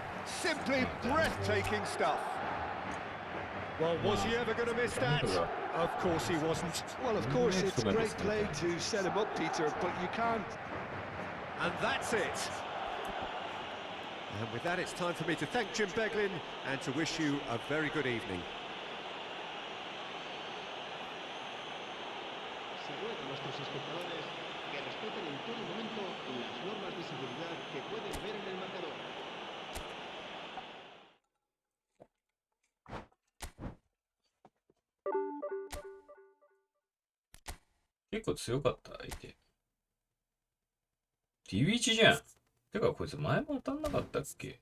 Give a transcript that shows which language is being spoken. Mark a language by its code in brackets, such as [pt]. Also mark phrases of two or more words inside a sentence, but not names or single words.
[en] Simply breathtaking stuff. Well, was he ever going to miss that? Of course he wasn't. Well, of course, it's great play to set him up, Peter, but you can't. And that's it. And with that, it's time for me to thank Jim Beglin and to wish you a very good evening. [es] Se ruega a nuestros espectadores que respeten en todo momento las normas de seguridad que pueden ver en el marcador. [ja] 結構強かった、相手。ディビ1じゃん。てか、こいつ前も当たんなかったっけ？